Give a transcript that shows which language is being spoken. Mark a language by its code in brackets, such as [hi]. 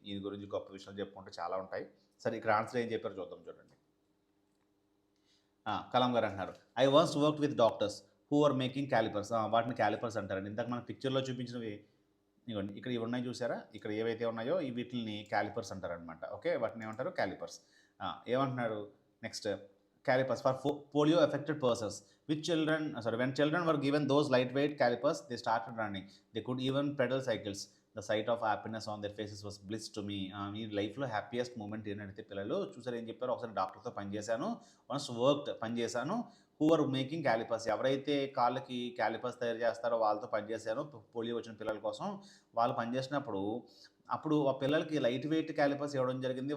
[te] దీని గురించి గొప్ప విషయాలు చెప్పుకుంటే చాలా ఉంటాయి. సరే ఇక్కడ ఆన్సర్ ఏం చెప్పారు చూద్దాం. చూడండి కలాం గారు అంటున్నారు [en] I once work with doctors who are making calipers. [te] వాటిని క్యాలిపర్స్ అంటారండి. ఇందాక మన పిక్చర్లో చూపించినవి ఇవ్వండి ఇక్కడ ఇవి ఉన్నాయి చూసారా, ఇక్కడ ఏవైతే ఉన్నాయో వీటిని క్యాలిపర్స్ అంటారనమాట. ఓకే వాటిని ఏమంటారు క్యాలిపర్స్. ఏమంటున్నారు next [en] calipers for polio affected persons when children were given those lightweight calipers they started running, they could even pedal cycles, the sight of happiness on their faces was bliss to me. [te] మీ లైఫ్లో happiest moment ఏంటంటే పిల్లలు చూసారు ఏం చెప్పారు. ఒకసారి డాక్టర్తో పనిచేశాను, [en] once worked [te] పనిచేశాను, [en] who are making calipers [te] ఎవరైతే కాళ్ళకి క్యాలిపర్స్ తయారు చేస్తారో వాళ్ళతో పనిచేశాను పోలియో వచ్చిన పిల్లల కోసం. వాళ్ళు పనిచేసినప్పుడు అప్పుడు ఆ పిల్లలకి లైట్ వెయిట్ క్యాలిపర్స్ ఇవ్వడం జరిగింది.